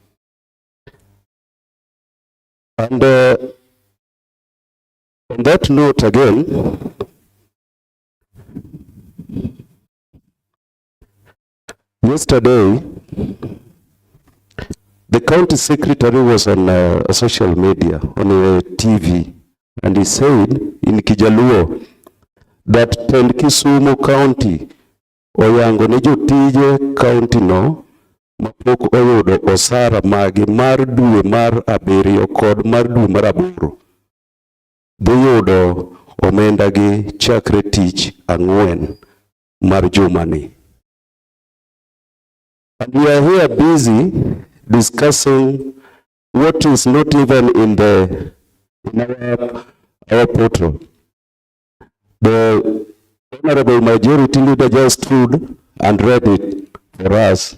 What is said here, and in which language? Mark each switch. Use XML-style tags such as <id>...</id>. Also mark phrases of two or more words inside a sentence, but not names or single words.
<en>And on that note again, yesterday, the county secretary was on social media, on a TV, and he said in Kijaluo that</en> <luo>tend Kisumu County, oyango ne jotije county no, mapok oyudo osara magi mar dwe mar abiriyo kod mar dwe mar aboro. Dhiyudo omendagi chakre tich ang'wen mar jumani.</luo> <en>And we are here busy discussing what is not even in our portal. The Honorable Majority Leader just stood and read it for us.</en>